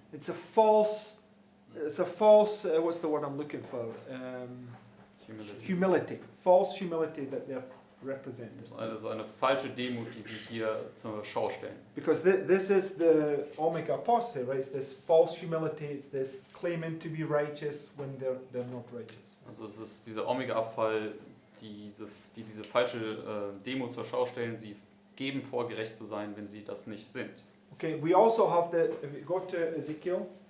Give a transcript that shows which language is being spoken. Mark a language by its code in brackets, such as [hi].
[en] It's a false, what's the word I'm looking for? Humility. Humility. False humility that they're represented. [de] So eine falsche Demut, die sie hier zur Schau stellen. [en] Because this is the Omega apostasy, right? It's this false humility, it's this claiming to be righteous when they're not righteous. [de] Also es ist dieser Omega-Abfall, die diese falsche Demut zur Schau stellen. Sie geben vor, gerecht zu sein, wenn sie das nicht sind. [en] Okay, we also have if you go to Ezekiel,